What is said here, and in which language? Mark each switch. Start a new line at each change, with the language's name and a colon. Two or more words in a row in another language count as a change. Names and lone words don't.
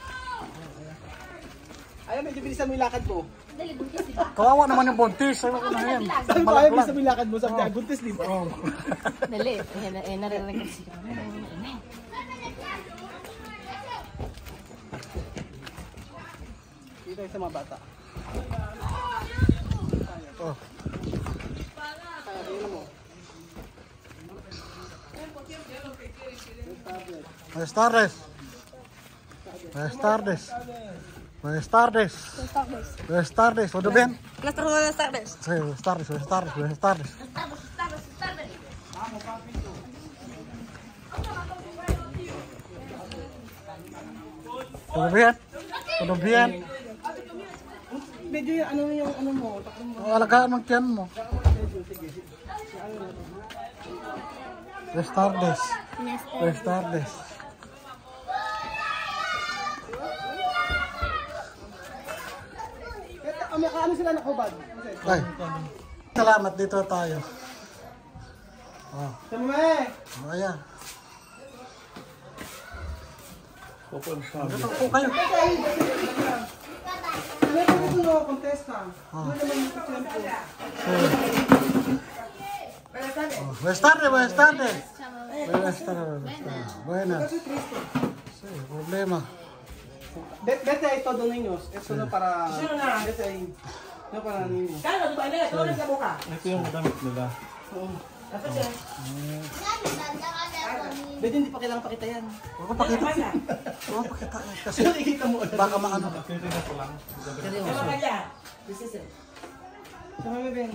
Filipino: Ayaw, medyo bilisan mo yung lakad mo. Dali, buntis, di ba? Kawawa naman yung buntis. Ano na yan? Sabi ko, ayaw, bilisan mo yung lakad mo. Sabi ka, buntis, di ba? Dali, naririnig ko siya. Dito tayo sa mga bata.
Spanish: Oh. Buenas tardes. Buenas tardes. Buenas tardes. Buenas tardes. ¿Todo bien? Buenas tardes. Sí, buenas tardes, buenas tardes, buenas tardes. ¿Todo bien? ¿Todo bien?
Filipino: Medyo yung ano mo. Alagaan mo tiyan mo.
Spanish: Buenas tardes. Buenas tardes.
Filipino: Ano sila nakubad? Ay, salamat dito tayo. Oh, Sabi ayan. Dito po kayo. ano yung gusto mo, contesta? Ano naman yung tempo?
Spanish: Buenas tardes, buenas tardes. Buenas tardes. Buenas. Sí, problema. Vete ahí todo, niños. Eso no para... Vete ahí. No para niños.
Filipino: Ito yung damit nila. Vete, hindi pa kailangan pakita yan. Huwag ko pakita. Huwag ko pakita. Kasi Ikita mo. baka maano. Sama mo, Ben.